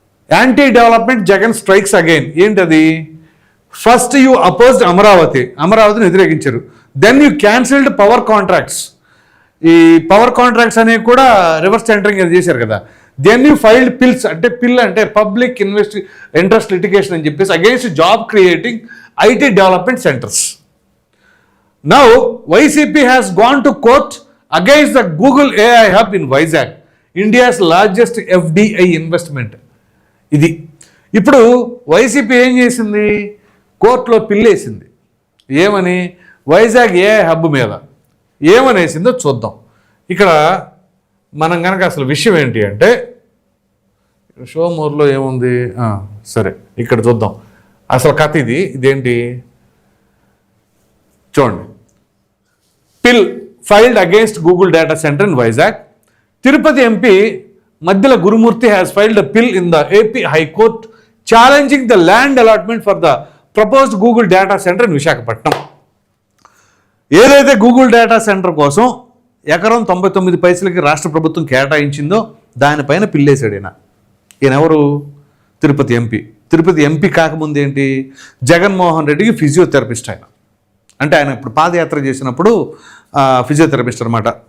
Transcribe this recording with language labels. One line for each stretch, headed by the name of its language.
English: Anti development Jagan strikes again. ఏంటది? First you opposed
Telugu: అమరావతిని వ్యతిరేకించారు.
English: Then you cancelled power contracts.
Telugu: ఈ పవర్ కాంట్రాక్ట్స్ అనేవి కూడా రివర్స్ టెండరింగ్ అది చేశారు కదా.
English: Then you filed PILs, అంటే PIL అంటే public interest litigation అని చెప్పేసి against job creating IT development centres. Now YCP has gone to court against the Google AI hub in Vizag, India's largest FDI investment.
Telugu: ఇది ఇప్పుడు వైసీపీ ఏం చేసింది? కోర్టులో పిల్లేసింది. ఏమని? వైజాగ్ AI హబ్ మీద ఏమనేసిందో చూద్దాం. ఇక్కడ మనం కనుక అసలు విషయం ఏంటి అంటే షోమూర్లో ఏముంది, సరే ఇక్కడ చూద్దాం అసలు కథ. ఇదేంటి చూడండి.
English: PIL filed against Google data center in Vizag. Tirupati MP Madhyala Gurumurthy has filed a bill in the AP High Court challenging the land allotment for the proposed Google data center in Visakhapatnam.
Telugu: ఏదైతే Google data centre కోసం ఎకరం 99 పైసలకి రాష్ట్ర ప్రభుత్వం కేటాయించిందో దానిపైన పిల్లేశాడు ఈయన ఎవరు? Tirupati MP. Tirupati MP కాకముందు ఏంటి? జగన్మోహన్ రెడ్డికి ఫిజియోథెరపిస్ట్ ఆయన. అంటే ఆయన ఇప్పుడు పాదయాత్ర చేసినప్పుడు ఫిజియోథెరపిస్ట్ అనమాట.